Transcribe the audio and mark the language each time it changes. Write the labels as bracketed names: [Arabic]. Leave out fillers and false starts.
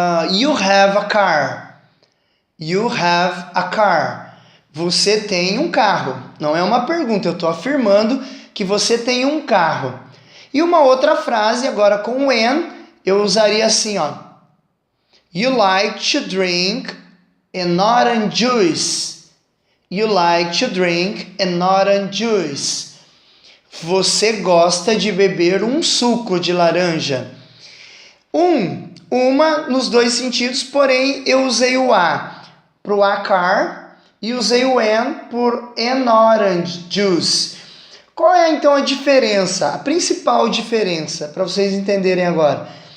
[English] You have a car. You have a car. [Portuguese] Você tem um carro. Não é uma pergunta, eu estou afirmando que você tem um carro. E uma outra frase, agora com o an, eu usaria assim, ó. [English] You like to drink an orange juice. You like to drink an orange juice. [Portuguese] Você gosta de beber um suco de laranja. Uma nos dois sentidos, porém eu usei o a para o a car e usei o an por [English] an orange juice. [Portuguese] Qual é então a diferença? A principal diferença, para vocês entenderem agora.